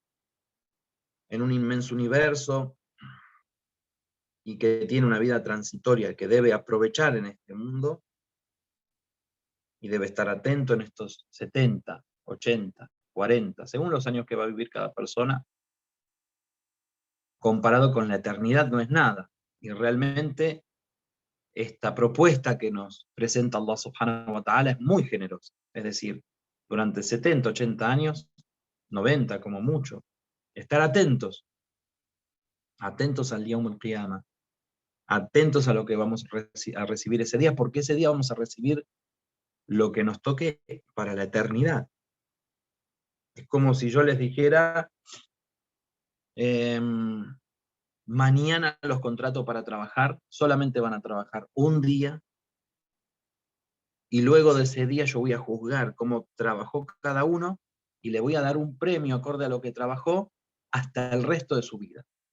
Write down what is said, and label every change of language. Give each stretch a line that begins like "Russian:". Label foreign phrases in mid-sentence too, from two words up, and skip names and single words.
Spanish: universo, y que tiene una vida transitoria que debe aprovechar en este mundo, y debe estar atento en estos 70, 80, 40, según los años que va a vivir cada persona, comparado con la eternidad no es nada. Y realmente esta propuesta que nos presenta
Arabic: الله سبحانه و تعالى
Spanish: es muy generosa. Es decir, durante 70, 80 años, 90 como mucho, estar atentos al
Arabic: يوم القيامة,
Spanish: atentos a lo que vamos a recibir ese día, porque ese día vamos a recibir lo que nos toque para la eternidad. Es como si yo les dijera, mañana los contrato para trabajar, solamente van a trabajar un día, y luego de ese día yo voy a juzgar cómo trabajó cada uno, y le voy a dar un premio acorde a lo que trabajó hasta el resto de su vida.